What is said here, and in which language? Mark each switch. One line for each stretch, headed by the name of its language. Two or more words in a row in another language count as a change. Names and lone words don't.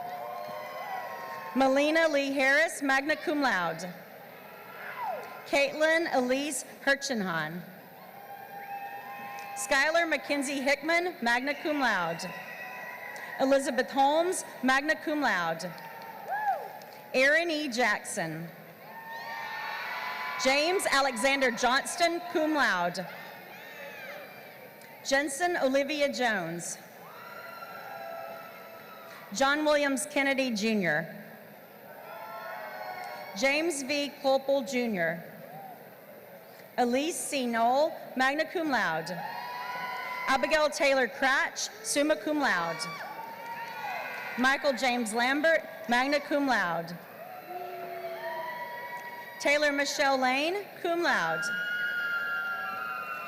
English: Melina Lee Harris,
Latin: magna cum laude.
English: Caitlin Elise Hirchenhan. Skylar Mackenzie Hickman,
Latin: magna cum laude.
English: Elizabeth Holmes,
Latin: magna cum laude.
English: Aaron E. Jackson. James Alexander Johnston,
Latin: cum laude.
English: Jensen Olivia Jones. John Williams Kennedy, Jr. James V. Clopel, Jr. Elise C. Knoll,
Latin: magna cum laude.
English: Abigail Taylor Cratch,
Latin: summa cum laude.
English: Michael James Lambert,
Latin: magna cum laude.
English: Taylor Michelle Lane,
Latin: cum laude.